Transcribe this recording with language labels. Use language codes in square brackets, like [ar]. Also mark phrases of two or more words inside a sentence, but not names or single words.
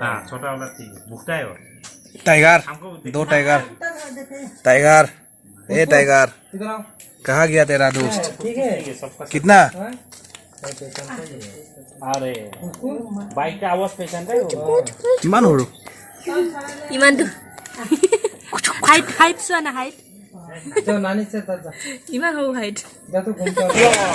[hi] हाँ छोटा वाला ठीक है, भुगता है वो। टाइगर, हमको 2 टाइगर, टाइगर, ए टाइगर, इधर आओ। कहाँ गया तेरा दोस्त? ठीक है ठीक है सबका कितना? अरे बाइक का आवाज पहचान रहे हो? [as] কিমান হ? ইমানটো হাইট হাইট চোৱা না হাইট [hi] तो नानी से था [as] ইমান সৰু হাইট [hi] जा तो घूम के